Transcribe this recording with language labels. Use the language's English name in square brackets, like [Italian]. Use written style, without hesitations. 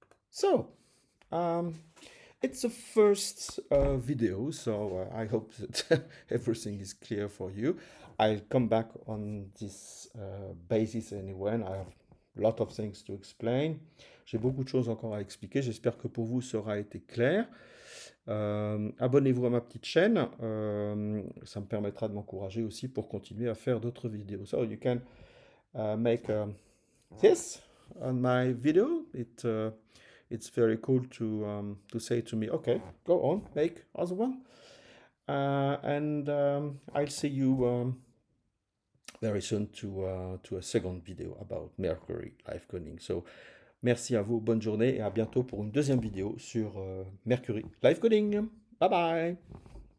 [English] So, it's the first video, so I hope that everything is clear for you. I'll come back on this basis anyway, and I have lot of things to explain. [French] J'ai beaucoup de choses encore à expliquer. J'espère que pour vous, ça aura été clair. Abonnez-vous à ma petite chaîne. Ça me permettra de m'encourager aussi pour continuer à faire d'autres vidéos. [English] So you can make this on my video. It's very cool to say to me, okay, go on, make other one. And I'll see you very soon to a second video about Mercury live coding. [French] So, merci à vous, bonne journée et à bientôt pour une deuxième vidéo sur Mercury live coding. Bye bye!